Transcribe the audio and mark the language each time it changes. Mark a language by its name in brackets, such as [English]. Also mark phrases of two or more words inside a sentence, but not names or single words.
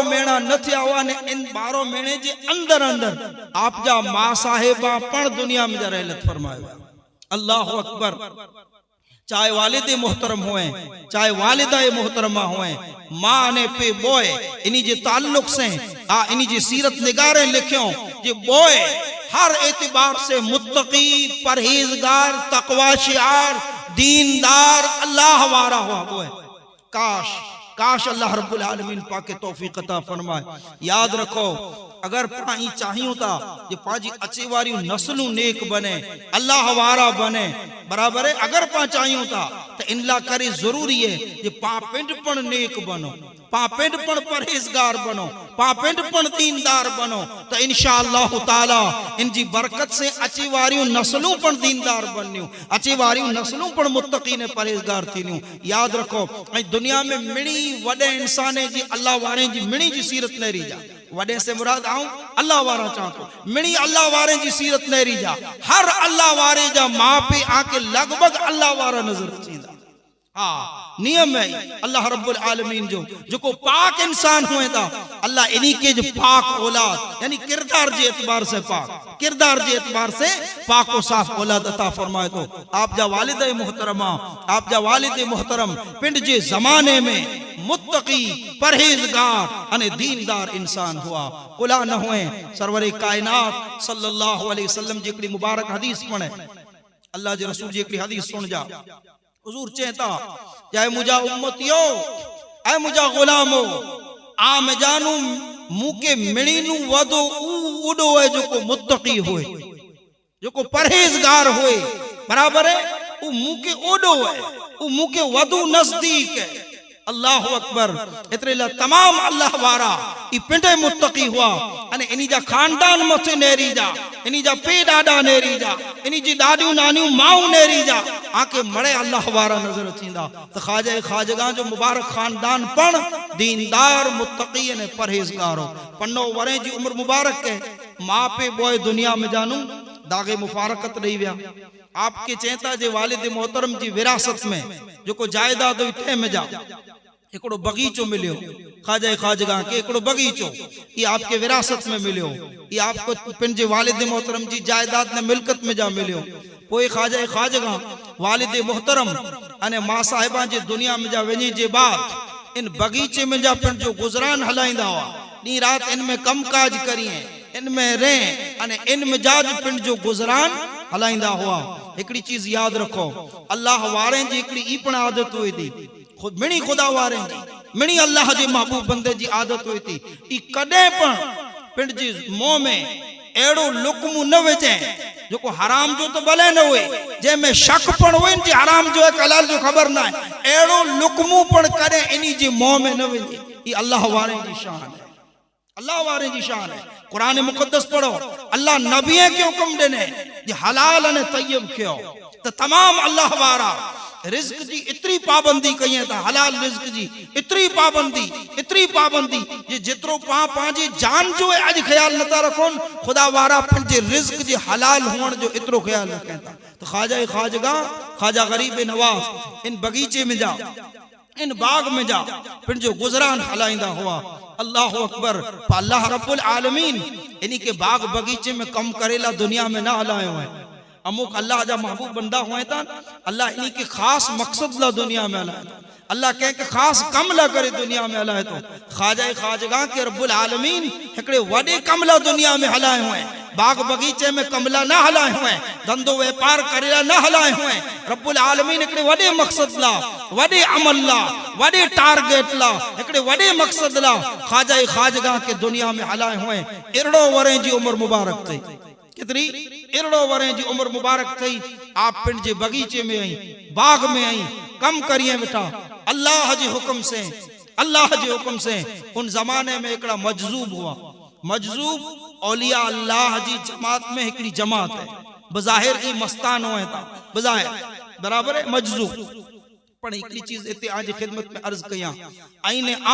[Kachhi] महीना न थिया हुआ ने इन 12 महीने जे अंदर अंदर आप जा मां साहिबा पण दुनिया में जा रहलत फरमाया [Arabic] الله أكبر [Kachhi] चाहे वालिद मोहतरम हुए चाहे वालिदा मोहतरमा हुए मां ने पे बोए इन्हीं जे ताल्लुक से इन्हीं जे सीरत निगारे लिखियो जे बोए हर एतबार से मुत्तकी परहेजगार तकवा शिआर दीनदार अल्लाह वारा हुआ बोए काश काश [Arabic] الله رب العالمين [Kachhi] पाके तौफीक अता फरमाए याद रखो अगर पाई चाहियो ता जे पाजी अचे वारी नस्लू नेक बने अल्लाह वारा बने बराबर है अगर पा चाहियो ता तो इनला करे जरूरी है जे पापिंड पण नेक बनो पापिंड पण परहेजगार बनो पापिंड पण दीनदार बनो तो [Arabic] إن شاء الله تعالى [Kachhi] इनजी बरकत से अचे वारी नस्लू पण दीनदार बनियो अचे वारी नस्लू पण मुत्तकी ने परहेजगार थीनियो याद रखो दुनिया में मिणी वडे इंसान जी अल्लाह वारे जी मिणी जी सीरत न रही जा वडे से मुराद आऊं अल्लाह वारा चाहतो मिणी अल्लाह वारे जी सीरत न रही जा हर अल्लाह वारे जा मां पे आके लगभग अल्लाह वारा नजर अचींदा हाँ नियम है [Arabic] الله رب العالمين [Kachhi] जो को पाक इंसान हुए था अल्लाह इन्हीं के जो पाक औलाद यानी किरदार जे एतबार से पाक किरदार जे एतबार से पाक और साफ औलाद अता फरमाए तो आप जा वालिद मोहतरमा आप जा वालिद मोहतरम पिंड जे जमाने में मुत्तकी परहेजगार अने दीनदार इंसान हुआ कुला न हुए सरवरे कायनात [Arabic] صلى الله عليه وسلم [Kachhi] जी एकड़ी मुबारक हदीस पढ़े अल्लाह जे रसूल जी एकड़ी हदीस सुन जा हुजूर चेता जाए मुझा उम्मतियो ऐ मुझा गुलामो आम जानू मूंखे मिणीनू वधो उड़ो है जो को मुत्तकी होए जो को परहेजगार होए बराबर है वो मूंखे ओडो है वो मूंखे वधु नजदीक है [Arabic] الله أكبر [Kachhi] एतरे ला तमाम अल्लाह वारा ई पिंडे मुत्तकी हुआ अने इनी जा खानदान मथे नेरी जा इनी जा पे डाडा नेरी जा इनी जी दादियों नानियों माऊ नेरी जा आके मड़े अल्लाह वारा नजर अचींदा तो ख्वाजा ख्वाजगा जो मुबारक खानदान पण दीनदार मुत्तकी ने परहेजगार हो पन्नो वरे जी उम्र मुबारक के मां पे बोए दुनिया में जानू दागे मुफारकत रही विया आपके चेता जे वालिद मोहतरम जी विरासत में जो को जायदाद हुई में जा एकड़ो बगीचो मिलियो ख्वाजा ख्वाजगा के एकड़ो बगीचो ये आपके विरासत में मिलियो ये आपको पिंजे वालिद मोहतरम जी जायदाद ने मिल्कत में जा मिलियो पोए ख्वाजा ख्वाजगा वालिद मोहतरम अने मां साहिबा जे दुनिया में जा वनी जे बाद इन बगीचे में जा पिंड जो गुजरान हलाइंदा हुआ नी रात इनमें कम काज करिए इनमें रह अने इनमें जाज पिंड जो गुजरान हलाइंदा हुआ एकड़ी चीज याद रखो अल्लाह वारे जी एकड़ी ई पण आदत हुई थी खुद मिणी खुदा वारे जी मिणी अल्लाह जे महबूब बंदे जी आदत हुई थी ई कदे पण पिंड जी मुंह में एड़ो लुकमू न विझे जो को हराम जो तो भले न हुए जे में शक पण हुए जी हराम जो है हलाल जो खबर ना है एड़ो लुकमू पण करे इनी जी मुंह में न विझे ई अल्लाह वारे जी शान है अल्लाह वारे जी शान है कुरान मुकद्दस पढ़ो अल्लाह नबी के हुक्म देने जे हलाल ने तय्यब कियो तो तमाम अल्लाह वारा रिज्क जी इतनी पाबंदी कई है हलाल रिज्क जी इतनी पाबंदी जे जितरो पांजे जान जो है आज ख्याल नता रखो खुदा वारा पंजे रिज्क जी हलाल होने जो इतरो ख्याल रखें तो ख्वाजा ख्वाजगा ख्वाजा गरीब नवाज इन बगीचे में जा इन बाग में जा फिर जो गुजरान हलाइंदा हुआ [Arabic] الله أكبر الله رب العالمين [Kachhi] इन्हीं के बाग बगीचे में कम करेला दुनिया में ना हलाए हुए अमुक अल्लाह जा महबूब बंदा हुए था अल्लाह इन्हीं के खास मकसद ला दुनिया में हलाए अल्लाह कह के खास कम ला करे दुनिया में हलाए तो ख्वाजा ख्वाजगा के [Arabic] رب العالمين [Kachhi] एकड़े वडे कम ला दुनिया में हलाए हुए बाग बगीचे में कमला ना हलाए हुए धंधो व्यापार करेला ना हलाए हुए [Arabic] رب العالمين [Kachhi] एकड़े वडे मकसद ला वडे अमल ला वडे टारगेट ला एकड़े वडे मकसद ला ख्वाजा ख्वाजगा के दुनिया में हलाए हुए इरड़ो वरे जी उम्र मुबारक थई कितनी इरड़ो वरे जी उम्र मुबारक थई आप पिंड जे बगीचे में आई बाग में आई कम करिए बेटा अल्लाह जे हुक्म से उन जमाने में एकड़ा मजजूब हुआ मजजूब औलिया अल्लाह जी जमात में एकड़ी जमात है बज़ाहिर की मस्तान हुए था बज़ाहिर बराबर है मजजूब पण एकड़ी चीज इते आज खिदमत में अर्ज कया आईने